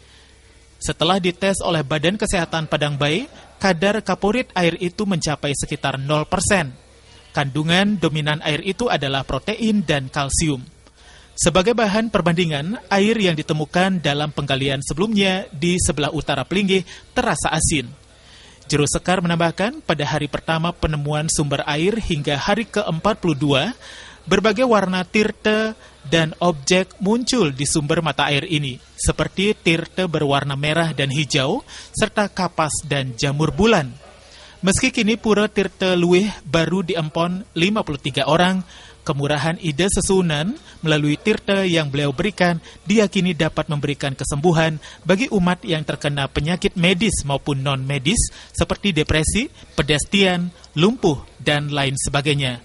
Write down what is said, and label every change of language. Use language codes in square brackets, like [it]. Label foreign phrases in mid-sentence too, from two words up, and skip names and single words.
[id] Setelah dites oleh Badan Kesehatan Padangbai, kadar kaporit air itu mencapai sekitar 0%. Kandungan dominan air itu adalah protein dan kalsium. Sebagai bahan perbandingan, air yang ditemukan dalam penggalian sebelumnya di sebelah utara Pelinggih terasa asin. Jero Sekar menambahkan, pada hari pertama penemuan sumber air hingga hari ke-42, berbagai warna tirta dan objek muncul di sumber mata air ini, seperti tirta berwarna merah dan hijau, serta kapas dan jamur bulan. Meski kini Pura Tirta Luwih baru diempon 53 orang, kemurahan ide sesuhunan melalui tirta yang beliau berikan diyakini dapat memberikan kesembuhan bagi umat yang terkena penyakit medis maupun non-medis seperti depresi, pedestrian, lumpuh, dan lain sebagainya.